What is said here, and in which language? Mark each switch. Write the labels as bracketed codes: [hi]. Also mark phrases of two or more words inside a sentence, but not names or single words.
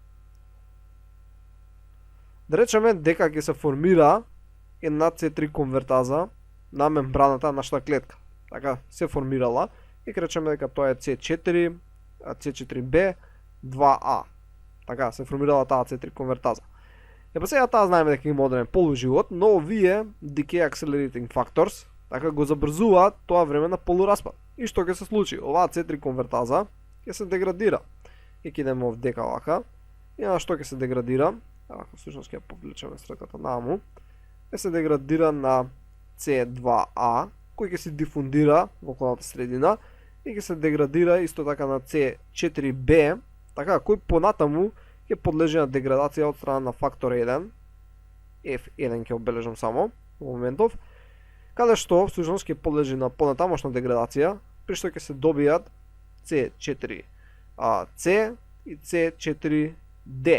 [mk] Да речеме дека ќе се формира една C3 конвертаза на мембраната на нашата клетка. Така, се формирала и ќе речеме дека тоа е C4, C4B, 2A. Така, се формирала таа C3 конвертаза. Па сега таа знаеме дека има одреден полуживот, но овие [en] decay accelerating factors [mk] така го забрзуваат тоа време на полураспад. И што ќе се случи? Оваа C3 конвертаза ќе се деградира. И ќе идеме овдека вака. И на што ќе се деградира? Ако всушност ќе повлечеме стрката наму, ќе се деградира на C2A, кој ќе се дифундира во околната средина и ќе се деградира исто така на C4B, така кој понатаму ќе подлежи на деградација од страна на фактор 1, F1 ќе обележам само во моментов, каде што всушност ќе подлежи на понатамошна деградација, при што ќе се добијат C4C и C4D.